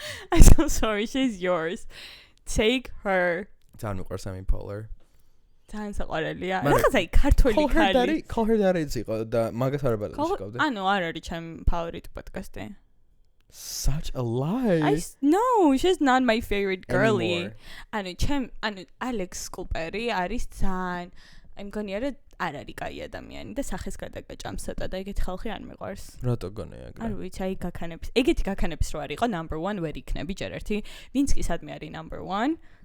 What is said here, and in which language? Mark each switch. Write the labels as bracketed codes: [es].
[en] I'm so sorry, she's yours. Take her. [ka] ძალიან მიყვარს Emmy Poehler. ძალიან საყვარელია. რაღაც აი ქართველი ქალი. Call her daddy იყო და მაგას არ ბალანსიკავდი. ანუ არ არის ჩემი ფავორიტი პოდკასტი. [en] Such a lie. No, she's not my favorite girly. [ka] ანუ Alex Cooper-ი არის ძალიან აი მგონია რომ არ არის კაი ადამიანი და სახეს გადაგაჭამსა და ეგეთი ხალხი არ მიყვარს. რატო გონია ეგრე? არ ვიცი, აი გაქანების. ეგეთი გაქანების რო არ იყო number 1 ვერ იქნები ჯერ ერთი. ვინც კი სადმე არის number 1?